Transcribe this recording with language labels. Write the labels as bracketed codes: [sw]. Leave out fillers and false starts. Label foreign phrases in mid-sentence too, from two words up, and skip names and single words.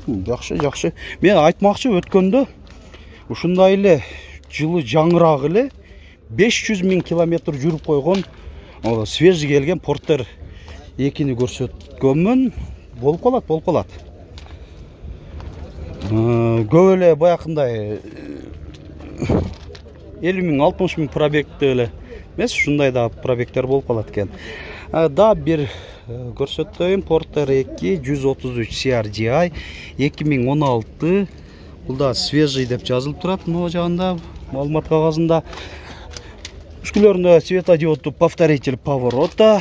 [ky] Мен айтмакчы өткөндө ушундай эле жылы жаңырак эле 500 мың километр жүрүп койгон свежий келген Портер 2-ни көрсөткөнмүн. Болуп калат. Көп эле баякындай 50 мың, 60 мың пробегти эле эмес, ушундай да пробегтер болуп калат экен. Да бир көрсөтөйүн. Портер 2 133 CRDI 2016. Бул да свежий деп жазылып турат могу жагында, маалымат кагазында. Үскүлөрүндө светодиоддуу [ru] повторитель поворота.